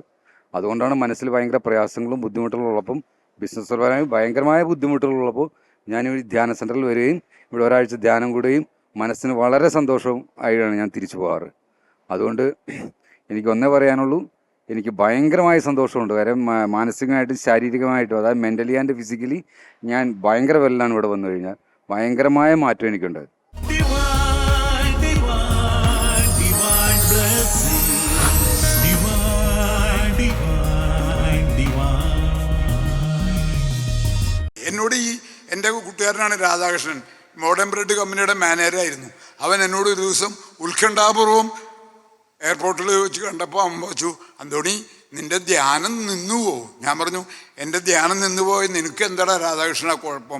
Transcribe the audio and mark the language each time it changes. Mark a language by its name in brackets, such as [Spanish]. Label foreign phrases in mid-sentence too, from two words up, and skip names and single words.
[Malayalam] അതുകൊണ്ടാണ് മനസ്സിൽ ഭയങ്കര പ്രയാസങ്ങളും ബുദ്ധിമുട്ടുകളുള്ളപ്പം, ബിസിനസ് പരമായി ഭയങ്കരമായ ബുദ്ധിമുട്ടുകളുള്ളപ്പോൾ ഞാൻ ഈ ധ്യാന സെൻറ്ററിൽ വരികയും ഇവിടെ ഒരാഴ്ച ധ്യാനം കൂടുകയും മനസ്സിന് വളരെ സന്തോഷവും ആയിട്ടാണ് ഞാൻ തിരിച്ചു പോകാറ്. അതുകൊണ്ട് എനിക്ക് ഒന്നേ പറയാനുള്ളൂ, എനിക്ക് ഭയങ്കരമായ സന്തോഷമുണ്ട്. കാര്യം മാനസികമായിട്ടും ശാരീരികമായിട്ടും, അതായത് [English] mentally and physically [Malayalam] ഞാൻ ഭയങ്കര വെല്ലാണ് ഇവിടെ വന്നു കഴിഞ്ഞാൽ. ഭയങ്കരമായ മാറ്റം എനിക്കുണ്ട്. [English] Divine, divine, divine blessing. Divine, divine, divine. [Malayalam] എന്നോട് എൻ്റെ കൂട്ടുകാരനാണ് രാധാകൃഷ്ണൻ, മോഡേൺ ബ്രെഡ് കമ്പനിയുടെ മാനേജറായിരുന്നു. അവൻ എന്നോട് ഒരു ദിവസം ഉത്കണ്ഠാപൂർവം എയർപോർട്ടിൽ വെച്ച് കണ്ടപ്പോൾ അവൻ വെച്ചു, അന്തോണി നിന്റെ ധ്യാനം നിന്നുവോ? ഞാൻ പറഞ്ഞു, എൻ്റെ ധ്യാനം നിന്നുപോയി, നിനക്ക് എന്താടാ രാധാകൃഷ്ണ കുഴപ്പം?